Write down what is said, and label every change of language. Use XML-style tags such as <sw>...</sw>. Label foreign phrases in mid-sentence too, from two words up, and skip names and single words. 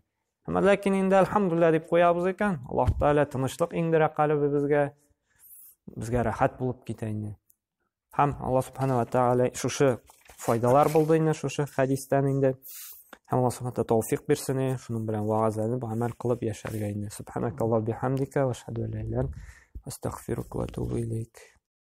<tt>Әмма ләкин инде әлхәмдүлилләh дип куябыз икән, Аллаһ Тәгалә тынычлык иңдерә калбыбызга, безгә рәхәт булып китә инде. Һәм Аллаһ</tt> <ar>سبحانه وتعالى</ar> <tt>шушы файдалар булды инде шушы хәдистән инде. Һәм Аллаһ Субханаһу тәүфик бирсен, шуның белән вагазланып, гамәл кылып яшәргә инде.</tt> <ar>سبحانك اللهم وبحمدك وأشهد أن لا إله إلا أنت أستغفرك وأتوب إليك.</ar>